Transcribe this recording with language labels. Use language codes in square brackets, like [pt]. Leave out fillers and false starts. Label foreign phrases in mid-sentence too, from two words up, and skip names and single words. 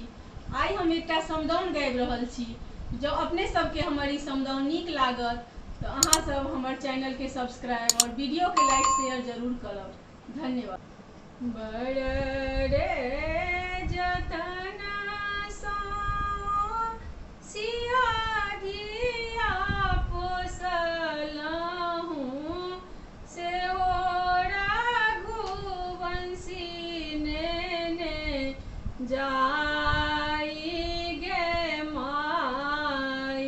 [mai] आई हम एकटा समदाउन गाबि रहल छी। जो अपने सबके हमर ई समदाउन नीक लागत तो अहाँ सब हमर चैनल के सब्सक्राइब और वीडियो के [en] like share [mai] जरूर करब। धन्यवाद। बड़ रे जतना सो सिया धिया पोसलहुँ से ओ रघुवंशी नेने जाई गे माई।